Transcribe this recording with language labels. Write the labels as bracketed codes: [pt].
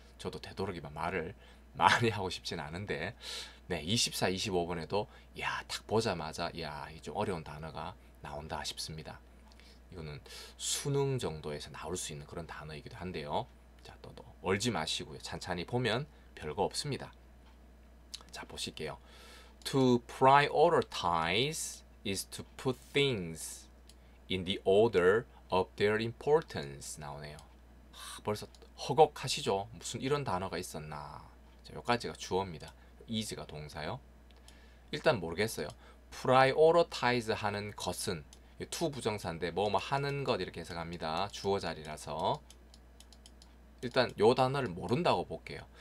[ko] 저도 되도록이면 말을 많이 하고 싶진 않은데 네, 24, 25번에도 딱 보자마자 이 좀 어려운 단어가 나온다 싶습니다. 이거는 수능 정도에서 나올 수 있는 그런 단어이기도 한데요. 자, 또 얼지 마시고요. 찬찬히 보면 별거 없습니다. 자, 보실게요. [en] To prioritize is to put things in the order of their importance. [ko] 나오네요. 벌써 허걱하시죠? 무슨 이런 단어가 있었나. 자, 여기까지가 주어입니다. is가 동사요. 일단 모르겠어요. prioritize 하는 것은 to 부정사인데 뭐뭐 하는 것 이렇게 해석합니다. 주어 자리라서 일단 요 단어를 모른다고 볼게요.